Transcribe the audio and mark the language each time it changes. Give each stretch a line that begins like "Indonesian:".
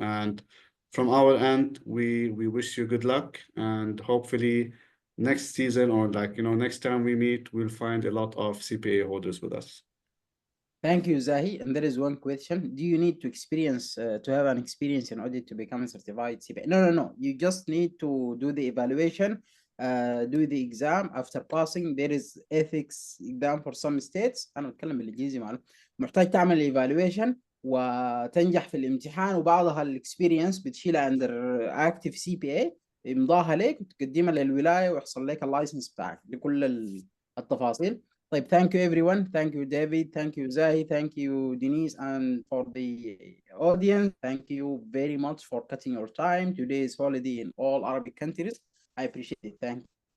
English: And from our end, we wish you good luck, and hopefully next season or next time we meet, we'll find a lot of CPA holders with us. Thank you, Zahi. And there is one question. Do you need to to have an experience in audit to become a certified CPA? No. You just need to do the evaluation, do the exam. After passing, there is ethics exam for some states.
Arabic: أنا بتكلم بالإنجليزي معلوم. محتاج تعمل evaluation وتنجح في الامتحان، وبعضها الاكسبيرينس بتشيلها
English: under active CPA،
Arabic: يمضاها لك وتقدمها للولاية ويحصل لك اللايسنس بتاعك لكل التفاصيل.
English: طيب thank you everyone. Thank you David. Thank you Zahi. Thank you Denise. And for the audience, thank you very much for cutting your time. Today is holiday in all Arabic countries. I appreciate it. Thank you.